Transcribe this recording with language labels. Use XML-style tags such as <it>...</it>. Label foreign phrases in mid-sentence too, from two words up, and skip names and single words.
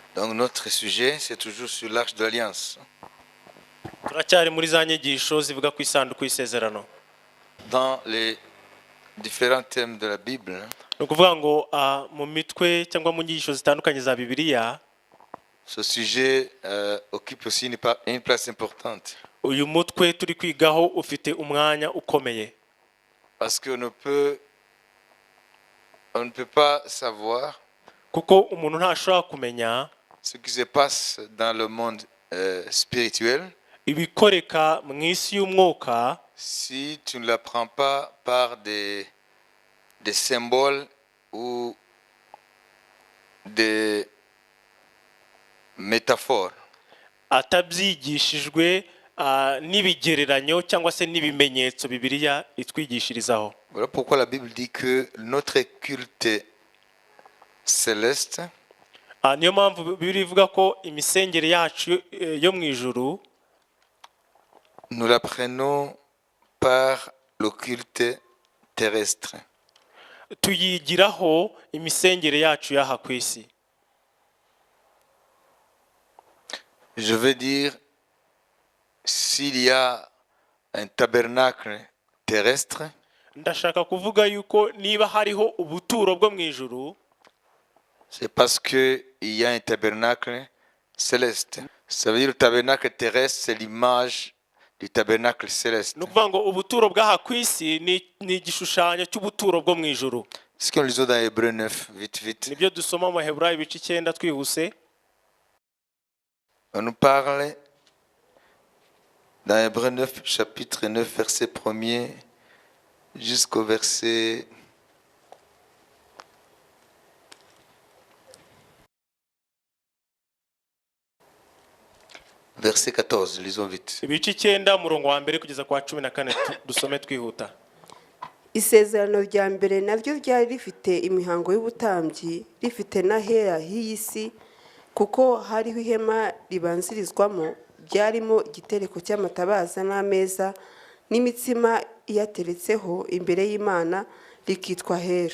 <fr>Donc notre sujet, c'est toujours sur l'arche de l'Alliance.</fr> <rw>turacyari muri za nyigisho zivuga ku isanduku y'isezerano.</rw> <fr>Dans les différents thèmes de la Bible,</fr> <rw>Ni ukuvuga ngo mu mitwe cyangwa mu nyigisho zitandukanye za Bibiliya,</rw> <fr>ce sujet occupe aussi une place importante.</fr> <rw>uyu mutwe turi kwigaho ufite umwanya ukomeye.</rw> <fr>Parce qu'on ne peut pas savoir</fr> <rw>Kuko umuntu ntashobora kumenya</rw> <fr>ce qui se passe dans le monde spirituel</fr> <rw>ibikoreka mu isi y'umwuka</rw> <fr>si tu ne l'apprends pas par des symboles ou des métaphores.</fr> <rw>atabyigishijwe n'ibigereranyo cyangwa se n'ibimenyetso Bibiliya itwigishirizaho.</rw> <fr>Voilà pourquoi la Bible dit que notre culte céleste</fr> <rw>Niyo mpamvu Bibiliya ivuga ko imisengere yacu yo mu ijuru</rw> <fr>nous l'apprenons par le culte terrestre.</fr> <rw>tuyigiraho imisengere yacu y'aha ku isi.</rw> <fr>Je veux dire, s'il y a un tabernacle terrestre,</fr> <rw>Ndashaka kuvuga yuko niba hariho ubuturo bwo mu ijuru,</rw> <fr>c'est parce qu'il y a un tabernacle céleste. Ça veut dire que le tabernacle terrestre, c'est l'image du tabernacle céleste.</fr> <rw>ni ukuvuga ngo ubuturo bw'aha ku isi ni igishushanyo cy'ubuturo bwo mu ijuru.</rw> <fr>Ce qu'on lisait dans Hébreux 9, vite.</fr> <rw>Nibyo dusoma mu Baheburayo ibice 9 twihuse.</rw> <fr>On nous parle dans Hébreux 9, chapitre 9, verset 1er jusqu'au verset 14. Lisons vite.</fr> <rw>Ibice 9 umurongo wa mbere kugeza kwa 14 dusome twihuta. Isezerano rya mbere naryo ryari rifite imihango y'ubutambyi, rifite n'ahera h'isi, kuko hariho ihema ribanzirizwamo, ryarimo igitereko cy'amatabaza n'ameza n'imitsima iyateretseho imbere y'Imana, rikitwa hera.</rw>